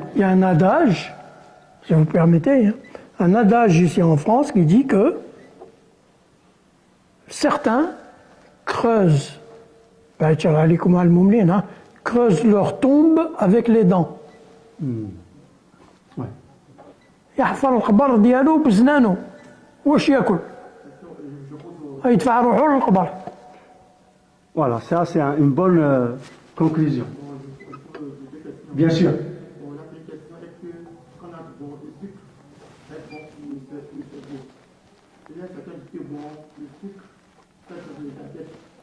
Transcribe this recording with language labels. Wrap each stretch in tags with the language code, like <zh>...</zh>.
<fr>Il y a un adage, si vous permettez, hein, un adage ici en France qui dit que certains creusent, creusent leur tombe avec les dents. Ouais.</fr> <ar>يحفر القبر ديالو بسنانو واش ياكل يدفع روحو للقبر.</ar> <fr>Voilà, ça c'est une bonne conclusion. Bien sûr. Bon, l'application est que quand on a bon le sucre, c'est bon pour le cerveau. Il y a certains qui disent bon, le sucre, ça c'est de la tête.</fr>